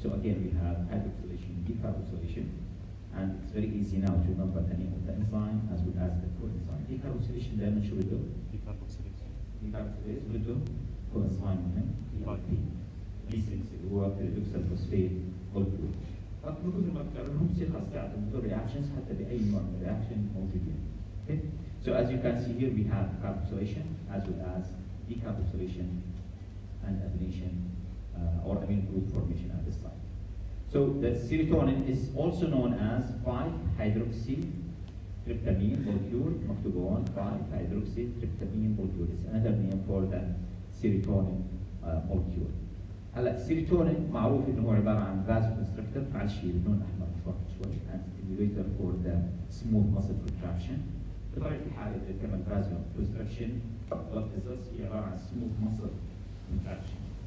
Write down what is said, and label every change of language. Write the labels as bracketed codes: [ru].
[en] So again we have hydroxylation, decarboxylation. And it's very easy now to remember the name of the enzyme as well as the coenzyme. [ar] Decarboxylation دائما شو بده؟ Decarboxylase بده coenzyme مهم B6 اللي هو pyridoxal phosphate molecule. فمثل ما تكررهم تصير خلاص تعرفوا reactions حتى بأي نوع من الرياكشن موجودين. [en] Okay? So as you can see here we have carboxylation as well as decarboxylation and amination or amino group formation at this site. So the serotonin is also known as 5-hydroxytryptamine molecule, [ar] مكتوب [en] on 5-hydroxytryptamine molecule. It's another name for the serotonin molecule. [ar] هلا السيروتونين معروف انه هو عباره عن vasoconstrictor، تعال شيل اللون الاحمر بفرق شوي، [en] and stimulator for the smooth muscle contraction. [ar] بطبيعه الحال اذا كمل vasoconstriction blood vessels هي عباره عن smooth muscle contraction.